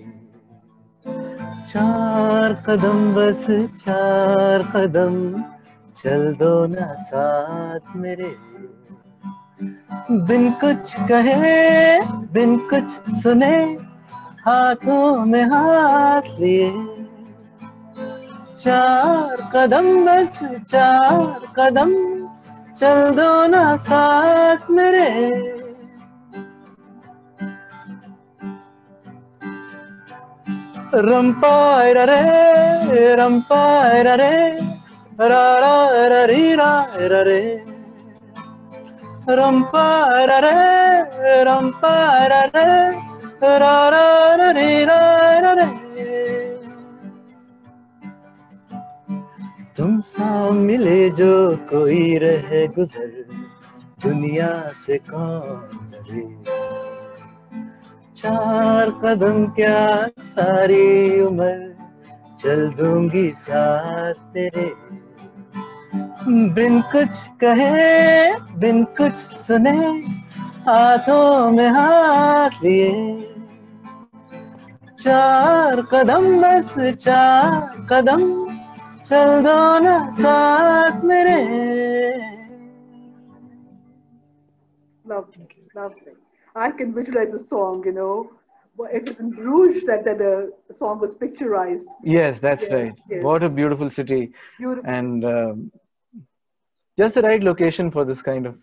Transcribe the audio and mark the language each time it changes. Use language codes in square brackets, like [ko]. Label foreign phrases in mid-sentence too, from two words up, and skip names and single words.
[hi] चार कदम बस चार कदम चल दो ना साथ मेरे बिन कुछ कहे बिन कुछ सुने हाथों में हाथ लिए चार कदम बस चार कदम चल दो ना साथ मेरे रंपाय रे रंपाय रे रा रा रा री रा रा रे रंपाय रे रंपाय रे रा रा रा री रा रा रे तुम सा मिले जो कोई रहे गुजर दुनिया से कौन डरे चार कदम क्या सारी उम्र चल दूंगी साथ तेरे बिन कुछ कहे बिन कुछ सुने हाथों में हाथ लिए चार कदम बस चार कदम चल दो ना साथ मेरे [en] Lovely, lovely. I can visualize the song, It was in Bruges that the song was picturized. Yes, that's Yes, right. yes. What a beautiful city, Beautiful. and just the right location for this kind of